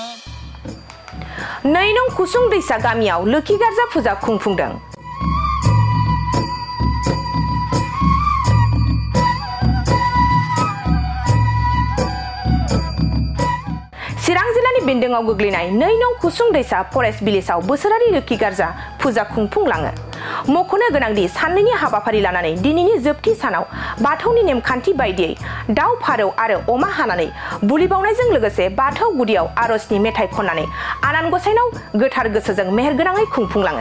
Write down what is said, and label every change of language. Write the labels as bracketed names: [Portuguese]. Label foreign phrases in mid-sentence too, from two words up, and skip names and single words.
[Bodo] Nainong kusung desa gamiau leki garza puja kungfungdang. Sirang Jilani Bendengau goglinaय Nainong kusung desa Forest Villageआव बोसोरारि लोखि गार्जा फुजा खुंफुंलाङो। मख'नो गोनांदि साननैनि हाबाफारि लानानै दिनैनि जोबथि सानाव बाथौनि नेमखान्थि बायदियै दाउ फारौ आरो अमा हानानै बुलि बावनायजों लोगोसे बाथौ गुदियाव आरजनि मेथाइ खननानै आनान गसाइनाव गोथार गोसोजों मेहेरगोनाङै खुंफुंलाङो।